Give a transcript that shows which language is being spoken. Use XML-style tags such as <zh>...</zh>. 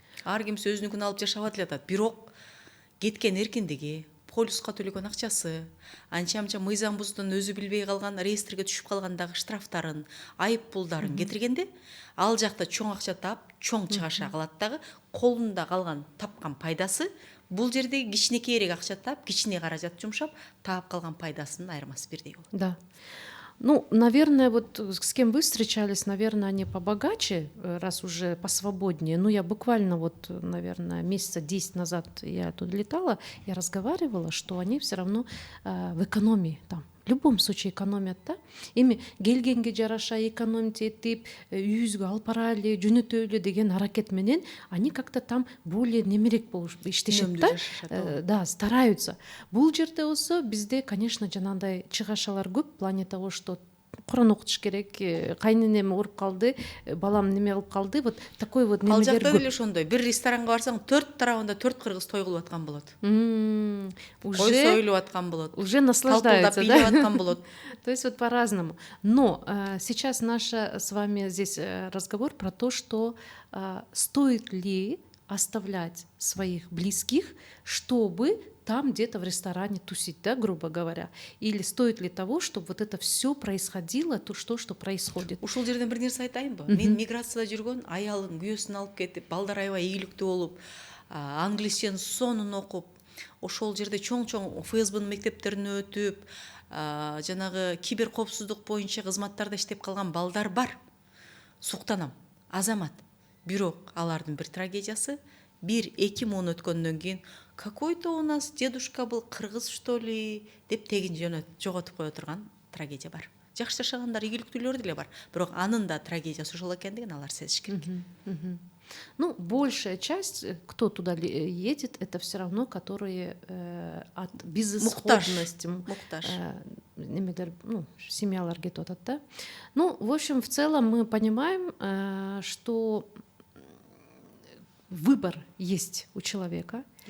<ky>Ар кимси өзүнүкүн алып жашап атат, бирок кеткен эркиндиги, полюска төлөгөн акчасы, анча-мынча мыйзам буздун өзү билбей калган, реестрге түшүп калгандагы штрафтарын, айып пулдарын кетиргенде, ал жакта чоң акча таап, чоң чыгаша калат дагы, колунда калган тапкан пайдасы бул жердеги кичинекейирээк акча таап, кичине каражат жумшап, таап калган пайдасынын айырмасы бирдей болот.</ky> <ru>Да. Ну, наверное, вот с кем вы встречались, наверное, они побогаче, раз уже посвободнее. Ну, я буквально вот, наверное, месяца 10 назад я туда летала, я разговаривала, что они все равно в экономии там. В любом случае экономят, да?</ru> <ky>Эми келгенге жараша экономить этип, үйүбүзгө алып барайлы, жөнөтөлү деген аракет менен</ky> <ru>они как-то там более</ru> <ky>немерек болуп иштешет да?</ky> <ru>Да, стараются.</ru> <ky>Бул жерде болсо бизде, конечно, жанагындай чыгашалар көп</ky> <ru>в плане того, что</ru> <ky>Куран окутуш керек, кайненем ооруп калды, балам неме кылып калды,</ky> <ru>вот такой вот</ru> <ky>немелер көп. Ал жакта деле ошондой. Бир ресторанга барсаң, 4 тарабында 4 кыргыз той кылып аткан болот. Кой союлуп аткан болот.</ky> <ru>Уже наслаждаются, да?</ru> <ky>Талпылдап аткан болот.</ky> <ru>То есть вот по-разному. Но сейчас наш с вами здесь разговор про то, что стоит ли оставлять своих близких, чтобы там где-то в ресторане тусить, да, грубо говоря, или стоит ли того, чтобы вот это все происходило, то что происходит.</ru> <ky>Ушул жерден бир нерсе айтайынбы? Мен миграцияда жүргөн, аялын күйөөсүн алып кетип, балдар аябай ийгиликтүү болуп, англисченин сонун окуп, ошол жерде чоң-чоң ФСБнын мектептерине өтүп, жанагы кибер коопсуздук боюнча кызматтарда иштеп калган балдар бар. Суктанам, азамат. Бирок алардын бир трагедиясы, 1-2 муун өткөндөн кийин</ky> <ru>какой-то у нас дедушка был кыргыз, что ли,</ru> <ky>деп тегин жоготуп кое турган трагедия бар. Жакшы жашагандар, ийгиликтүүлөр деле бар. Бирок анын да трагедиясы ошол экендигин алар сезиш керек.</ky> <ru>Ну, большая часть, кто туда едет, это все равно, которые от безысходности,</ru> <ky>муктаж.</ky> <ru>Ну,</ru> <ky>семьялар кетип атат,</ky> <ru>да. Ну, в общем, в целом мы понимаем, что выбор есть у человека.</ru>